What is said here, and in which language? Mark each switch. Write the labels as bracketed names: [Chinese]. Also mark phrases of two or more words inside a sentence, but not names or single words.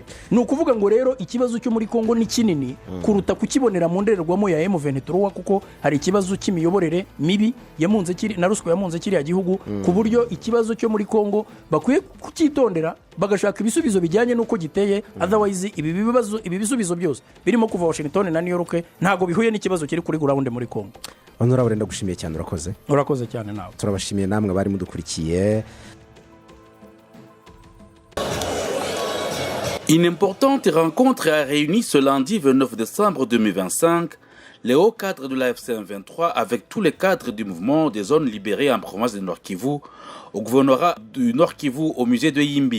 [Kinyarwanda] Ni ukuvuga ngo rero ikibazo cyo muri Kongo ni kinini kuruta kukibonera mu ndorerwamo ya M23, kuko hari ikibazo cy'imiyoborere mibi yamunze na ruswa yamunze kiriya gihugu, ku buryo ikibazo cyo muri Kongo bakwiye kukitondera bagashaka ibisubizo bijyanye n'uko giteye. Otherwise ibi bisubizo byose birimo kuva Washington na New York ntago bihuye n'ikibazo kiri kuri ground muri Kongo. Honorable ndagushimiye cyane, urakoze cyane nawe. Turabashimiye namwe bari mudukurikiye. [French] Une importante rencontre a réuni ce lundi 29 décembre 2025 les hauts cadres de la FC23 avec tous les cadres du mouvement des zones libérées en province de Nord Kivu au gouvernorat du Nord Kivu au musée de Yimbi.